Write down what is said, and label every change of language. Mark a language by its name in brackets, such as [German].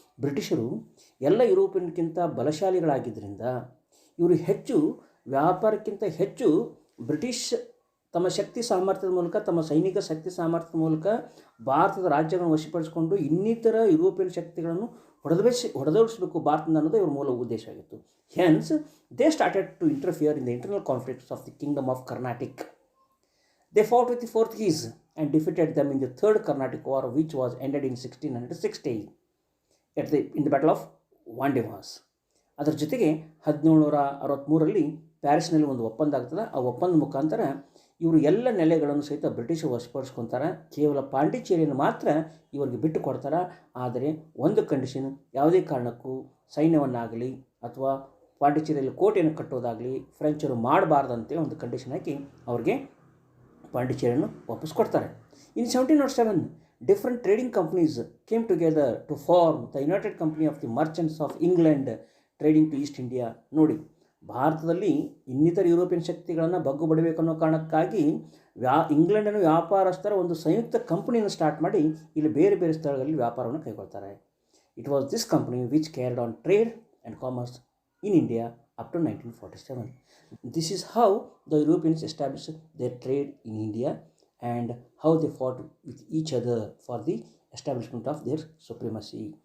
[Kannada] ಬ್ರಿಟಿಷರು ಎಲ್ಲ ಯುರೋಪಿಯನ್ಗಿಂತ ಬಲಶಾಲಿಗಳಾಗಿದ್ದರಿಂದ ಇವರು ಹೆಚ್ಚು ವ್ಯಾಪಾರಕ್ಕಿಂತ ಹೆಚ್ಚು ಬ್ರಿಟಿಷ್ ತಮ್ಮ ಶಕ್ತಿ ಸಾಮರ್ಥ್ಯದ ಮೂಲಕ, ತಮ್ಮ ಸೈನಿಕ ಶಕ್ತಿ ಸಾಮರ್ಥ್ಯದ ಮೂಲಕ ಭಾರತದ ರಾಜ್ಯಗಳನ್ನು ವಶಪಡಿಸಿಕೊಂಡು ಇನ್ನಿತರ ಯುರೋಪಿಯನ್ ಶಕ್ತಿಗಳನ್ನು ಹೊಡೆದೋಡಿಸಬೇಕು ಭಾರತದಿಂದ ಅನ್ನೋದು ಇವರ ಮೂಲ ಉದ್ದೇಶ ಆಗಿತ್ತು. [English] Hence they started to interfere in the internal conflicts of the kingdom of Carnatic. They fought with the Portuguese and defeated them in the Third Carnatic War, which was ended in 1660 in the Battle of Vandevas. [Kannada] ಅದರ ಜೊತೆಗೆ 1763ರಲ್ಲಿ ಪ್ಯಾರಿಸ್ನಲ್ಲಿ ಒಂದು ಒಪ್ಪಂದ ಆಗ್ತದೆ. ಆ ಒಪ್ಪಂದ ಮುಖಾಂತರ ಇವರು ಎಲ್ಲ ನೆಲೆಗಳನ್ನು ಸಹಿತ ಬ್ರಿಟಿಷರು ವಶಪಡಿಸ್ಕೊತಾರೆ. ಕೇವಲ ಪಾಂಡಿಚೇರಿಯನ್ನು ಮಾತ್ರ ಇವರಿಗೆ ಬಿಟ್ಟು ಕೊಡ್ತಾರೆ. ಆದರೆ ಒಂದು ಕಂಡೀಷನ್, ಯಾವುದೇ ಕಾರಣಕ್ಕೂ ಸೈನ್ಯವನ್ನಾಗಲಿ ಅಥವಾ ಪಾಂಡಿಚೇರಿಯಲ್ಲಿ ಕೋಟೆಯನ್ನು ಕಟ್ಟೋದಾಗಲಿ ಫ್ರೆಂಚರು ಮಾಡಬಾರ್ದಂತೆ ಒಂದು ಕಂಡೀಷನ್ ಹಾಕಿ ಅವ್ರಿಗೆ ಪಾಂಡಿಚೇರಿಯನ್ನು ವಾಪಸ್ ಕೊಡ್ತಾರೆ. [English] In 1707 different trading companies came together to form the United Company of the Merchants of England trading to East India. [Kannada] ನೋಡಿ, ಭಾರತದಲ್ಲಿ ಇನ್ನಿತರ ಯುರೋಪಿಯನ್ ಶಕ್ತಿಗಳನ್ನು ಬಗ್ಗು ಬಡಬೇಕು ಅನ್ನೋ ಕಾರಣಕ್ಕಾಗಿ ಇಂಗ್ಲೆಂಡನ್ನು ವ್ಯಾಪಾರಸ್ಥರ ಒಂದು ಸಂಯುಕ್ತ ಕಂಪನಿಯನ್ನು ಸ್ಟಾರ್ಟ್ ಮಾಡಿ ಇಲ್ಲಿ ಬೇರೆ ಬೇರೆ ಸ್ಥಳಗಳಲ್ಲಿ ವ್ಯಾಪಾರವನ್ನು ಕೈಗೊಳ್ತಾರೆ. [English] It was this company which carried on trade and commerce in India up to 1947. This is how the Europeans established their trade in India and how they fought with each other for the establishment of their supremacy.